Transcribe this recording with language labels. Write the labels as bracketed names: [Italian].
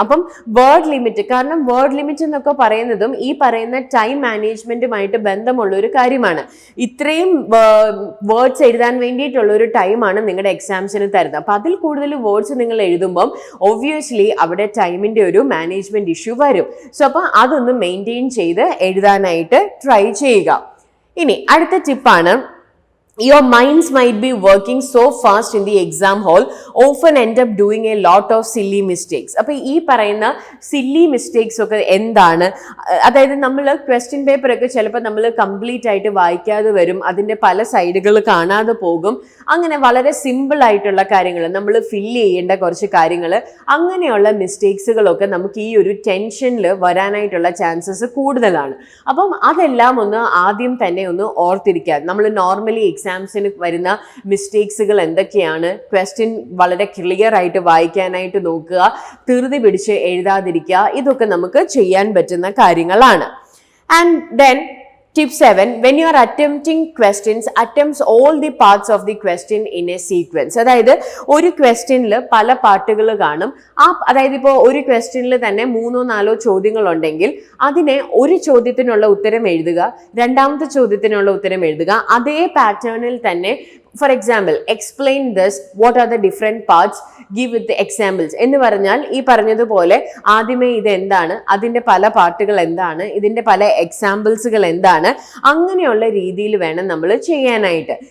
[Malayalam] അപ്പം word limit, കാരണം word limit എന്നൊക്കെ പറയുന്നതും ഈ പറയുന്ന ടൈം മാനേജ്മെന്റുമായിട്ട് ബന്ധമുള്ള ഒരു കാര്യമാണ്. ഇത്രയും വേർഡ്സ് എഴുതാൻ വേണ്ടിയിട്ടുള്ള ഒരു ടൈമാണ് നിങ്ങളുടെ എക്സാംസിന് തരുന്നത്. അപ്പം അതിൽ കൂടുതൽ വേർഡ്സ് നിങ്ങൾ എഴുതുമ്പം ഒബ്വിയസ്ലി അവിടെ ടൈമിന്റെ ഒരു മാനേജ്മെന്റ് ഇഷ്യൂ വരും. സോ അപ്പൊ അതൊന്ന് മെയിൻറ്റെയിൻ ചെയ്ത് എഴുതാനായിട്ട് ട്രൈ ചെയ്യുക. ഇനി അടുത്ത ടിപ്പാണ്, [English] your minds might be working so fast in the exam hall, often end up doing a lot of silly mistakes. [Malayalam] അപ്പോൾ ഈ പറയുന്ന സില്ലി മിസ്റ്റേക്സ് ഒക്കെ എന്താണ്? അതായത് നമ്മൾ ക്വസ്റ്റ്യൻ പേപ്പർ ഒക്കെ ചിലപ്പോൾ നമ്മൾ കംപ്ലീറ്റ് ആയിട്ട് വായിക്കാതെ വരും, അതിൻ്റെ പല സൈഡുകൾ കാണാതെ പോകും. അങ്ങനെ വളരെ സിമ്പിൾ ആയിട്ടുള്ള കാര്യങ്ങൾ നമ്മൾ ഫില്ല് ചെയ്യേണ്ട കുറച്ച് കാര്യങ്ങൾ, അങ്ങനെയുള്ള മിസ്റ്റേക്സുകളൊക്കെ നമുക്ക് ഈ ഒരു ടെൻഷനിൽ വരാനായിട്ടുള്ള ചാൻസസ് കൂടുതലാണ്. അപ്പം അതെല്ലാം ഒന്ന് ആദ്യം തന്നെ ഒന്ന് ഓർത്തിരിക്കുക. നമ്മൾ നോർമലി എക്സാംസിന് വരുന്ന മിസ്റ്റേക്സുകൾ എന്തൊക്കെയാണ്, ക്വസ്റ്റ്യൻ വളരെ ക്ലിയർ ആയിട്ട് വായിക്കാനായിട്ട് നോക്കുക, ധൃതി പിടിച്ച് എഴുതാതിരിക്കുക, ഇതൊക്കെ നമുക്ക് ചെയ്യാൻ പറ്റുന്ന കാര്യങ്ങളാണ്. [English] And then Tip 7, when you are attempting questions, attempts all the parts of the question in a sequence. [Malayalam] അതായത് ഒരു ക്വസ്റ്റ്യനിൽ പല പാർട്ടുകൾ കാണും. അതായത് ഇപ്പോൾ ഒരു ക്വസ്റ്റ്യനിൽ തന്നെ 3-4 ചോദ്യങ്ങൾ ഉണ്ടെങ്കിൽ അതിനെ ഒരു ചോദ്യത്തിനുള്ള ഉത്തരം എഴുതുക, രണ്ടാമത്തെ ചോദ്യത്തിനുള്ള ഉത്തരം എഴുതുക. അതേ പാറ്റേണിൽ തന്നെ [English] for example explain this, what are the different parts, give with examples [Malayalam] എന്ന് പറഞ്ഞാൽ ഈ പറഞ്ഞതുപോലെ ആദ്യമേ ഇത് എന്താണ്, അതിൻ്റെ പല പാർട്ടുകൾ എന്താണ്, ഇതിൻ്റെ പല എക്സാമ്പിൾസുകൾ എന്താണ്, അങ്ങനെയുള്ള രീതിയിൽ വേണം നമ്മൾ ചെയ്യാനായിട്ട്.